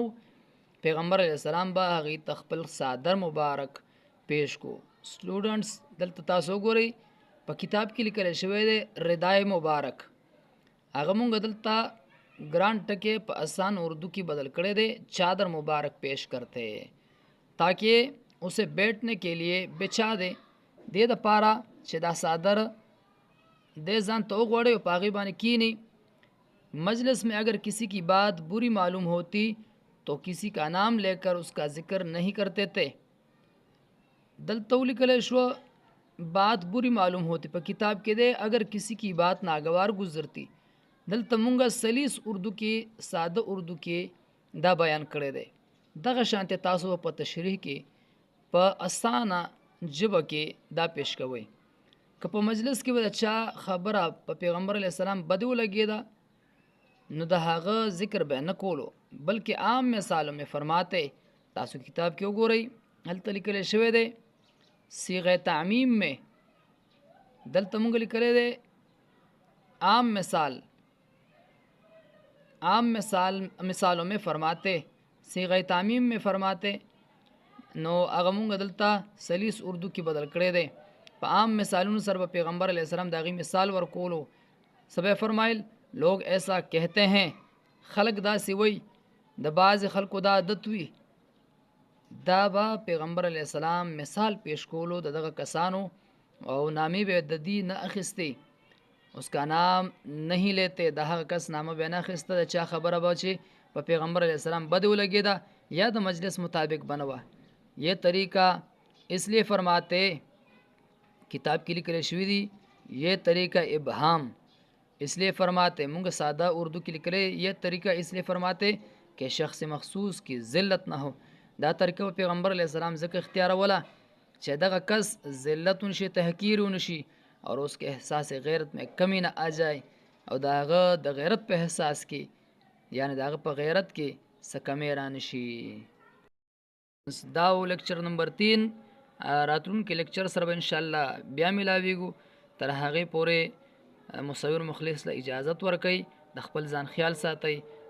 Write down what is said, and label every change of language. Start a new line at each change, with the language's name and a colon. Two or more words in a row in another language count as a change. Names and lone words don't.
Pashto: پیغمبر علیہ السلام به هغې ته خپل صادر مبارک پیش کو. سټوډنټس دلته تاسو وګورئ په کتاب کې لیکلی شوی دی ردای مبارک. هغه مونږ دلته ګران ټکی په آسان اردو کې بدل کړی دی
Urdu: چادر مبارک پیش کرتے تاکہ اسے بیٹھنے کے لیے بچا دے.
Pashto: دې دپاره چې دا صادر دې ځان ته وغوړی او په هغې باندې کینی.
Urdu: مجلس میں اگر کسی کی بات بری معلوم ہوتی تو کسی کا نام لے کر اس کا ذکر نہیں کرتے تھے.
Pashto: دلته ولیکلی شوه
Urdu: بات بری معلوم ہوتی
Pashto: په کتاب کې دی
Urdu: اگر کسی کی بات ناگوار گزرتی.
Pashto: دلته مونږه سلیس اردو کې ساده اردو کې دا بیان کړی دی. دغه شانته تاسو په تشریح کې په اسانه ژبه کې دا پیش کوئ. که په مجلس کې به د چا خبره په پیغمبر علیه السلام بدو لګېده نو د هغه ذکر به نه کولو، بلکې
Urdu: عام مثالوں میں فرماتے.
Pashto: تاسو کتاب کې وګورئ هلته لیکل شوی دی
Urdu: صيغه تعمیم میں،
Pashto: دلته مونږ لیکلی دی
Urdu: عام مثالوں میں فرماتے، صيغه تعمیم میں فرماتے.
Pashto: نو هغه مونږ دلته سلیس اردو کې بدل کړی دی. په عام مثالونو سره به پیغمبر علیہ السلام داغي مثال ورکولو.
Urdu: سبه فرمایل لوگ ایسا کہتے ہیں،
Pashto: خلق دا سی وی، د بعض خلکو دا عادت وی. دا با پیغمبر علیہ السلام مثال پیش کولو د دغه کسانو او نامی به د دې نه اخستی،
Urdu: اس کا نام نہیں لیتے،
Pashto: د هغه کس نامه به نه اخسته د چا خبره به چې په پیغمبر علیہ السلام بدو لګیدا یا د مجلس مطابق بنوا.
Urdu: یہ طریقہ اس لیے فرماتے،
Pashto: کتاب کې لیکل شوی دی
Urdu: یہ طریقہ ابهام اس لیے فرماتے،
Pashto: مونږ ساده اردو کې لیکلې
Urdu: یہ طریقہ اس لیے فرماتے کہ شخص مخصوص کی ذلت نہ ہو.
Pashto: دا طریقہ پیغمبر علیہ السلام ځکه اختیار ولا چې دغه کس ذلت نشي، تحقیر نشي
Urdu: اور اس کے احساس غیرت میں کمی نہ آ جائے،
Pashto: او داغه د غیرت په احساس کې یعنی داغه په غیرت کې څه کمی را نشي. دا لیکچر نمبر 3 راتلونکي لیکچر سره به ان شاء الله بیا ملاویږو. تر هغه پورې مصور مخلص له اجازت ورکړئ، د خپل ځان خیال ساتئ.